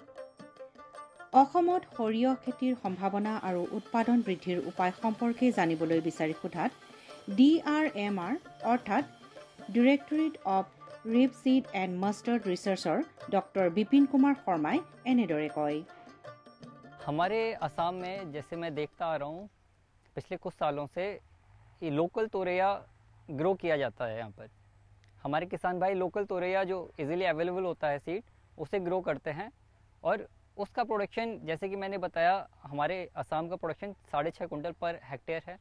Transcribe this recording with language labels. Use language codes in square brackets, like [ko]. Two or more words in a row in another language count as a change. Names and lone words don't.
[as] অসমত সৰিয়হ খেতিৰ সম্ভাৱনা আৰু উৎপাদন বৃদ্ধিৰ উপায় সম্পৰ্কে জানিবলৈ বিচাৰি সোধাত DRMR অৰ্থাৎ ডিৰেক্টৰেট অৱ ৰেপচিড এণ্ড মাষ্টাৰ্ড ৰিচাৰ্চৰ ডক্টৰ বিপিন কুमार শৰ্মাই এনেদৰে কয়। [hi] हमारे असम में जैसे मैं देखता आ रहा हूँ पिछले कुछ सालों से ये लोकल तोरैया ग्रो किया जाता है। यहाँ पर हमारे किसान भाई लोकल तोरैया जो [en] easily available [hi] होता है सीड, उसे ग्रो करते हैं और उसका प्रोडक्शन जैसे कि मैंने बताया हमारे असम का प्रोडक्शन 6.5 कुंटल [en] per hectare [hi] है।